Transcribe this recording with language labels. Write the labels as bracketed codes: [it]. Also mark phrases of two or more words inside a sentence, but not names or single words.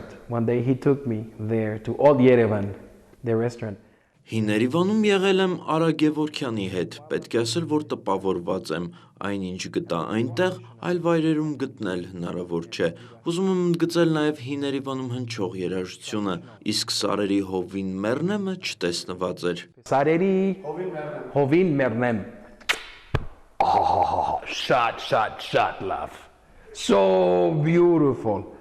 [en] One day he took me there to Old Yerevan, the restaurant. [hy] Հին Երևանում եղել եմ Արա Գևորգյանի հետ, պետք է ասել, որ տպավորված եմ, այնինչ գտա այնտեղ, այլ վայրերում գտնել հնարավոր չէ։ Ուզում եմ ընդգծել նաև Հին Երևանում հնչող երաժշտությունը, իսկ Սարերի Հովին Մեռնեմը չտեսնված էր։ Սարերի Հովին Մեռնեմ. [en] Shot love. So beautiful.